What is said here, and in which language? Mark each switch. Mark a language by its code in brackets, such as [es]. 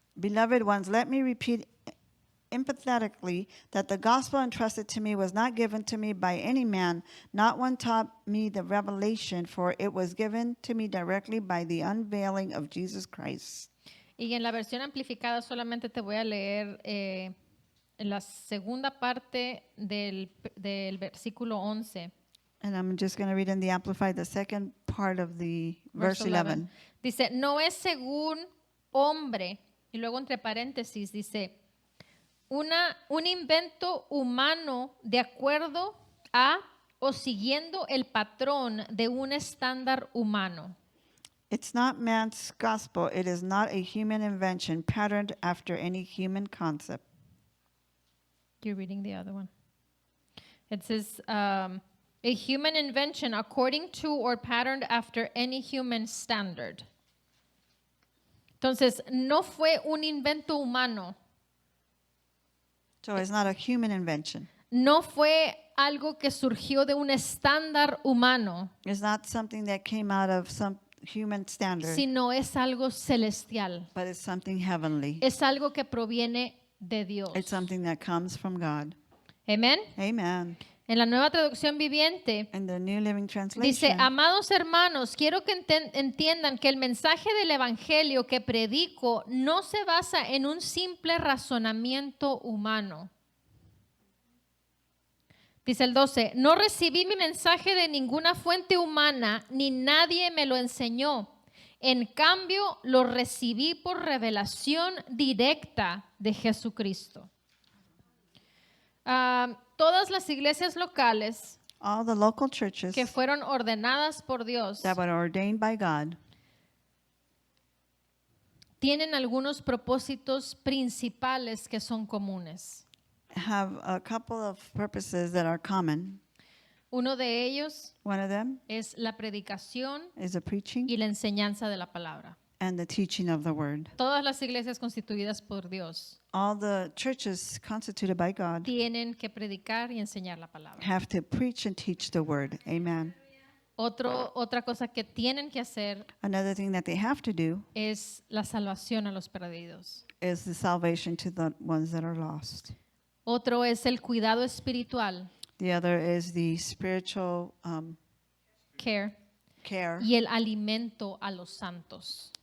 [en] Beloved ones, let me repeat emphatically that the gospel entrusted to me was not given to me by any man. Not one taught me the revelation, for it was given to me directly by the unveiling of Jesus Christ. [es] Y en la versión amplificada solamente te voy a leer en la segunda parte del versículo 11. [en] And I'm just going to read in the Amplified the second part of the verse 11. [es] Dice, no es según hombre, y luego entre paréntesis dice, un invento humano de acuerdo a o siguiendo el patrón de un estándar humano. [en] It's not man's gospel. It is not a human invention patterned after any human concept. You're reading the other one. It says, a human invention according to or patterned after any human standard. [es] Entonces, no fue un invento humano. [en] So it's not a human invention. [es] No fue algo que surgió de un estándar humano, [en] It's not something that came out of some human standard, [es] sino es algo celestial. [en] but it's something heavenly. [es] Es algo que proviene de Dios. [en] It's something that comes from God. [es] Amén. [en] Amen. [es] En la Nueva Traducción Viviente [en] In the New Living [es] dice, [en] Translation, [es] amados hermanos, quiero que entiendan que el mensaje del Evangelio que predico no se basa en un simple razonamiento humano. Dice el 12, no recibí mi mensaje de ninguna fuente humana, ni nadie me lo enseñó. En cambio, lo recibí por revelación directa de Jesucristo. Todas las iglesias locales [en] all the local churches [es] que fueron ordenadas por Dios [en] that were ordained by God [es] tienen algunos propósitos principales que son comunes. [en] have a couple of purposes that are common. [es] Uno de ellos [en] One of them [es] es la predicación [en] is the preaching [es] y la enseñanza de la palabra. [en] and the teaching of the word. [es] Todas las iglesias constituidas por Dios [en] All the churches constituted by God [es] tienen que predicar y enseñar la palabra. [en] have to preach and teach the word. Amen. [es] Otra cosa que tienen que hacer [en] Another thing that they have to do [es] es la salvación a los perdidos. [en] is the salvation to the ones that are lost. [es] Otro es el cuidado espiritual, [en] The other is the spiritual care, care [es] y el alimento a los santos,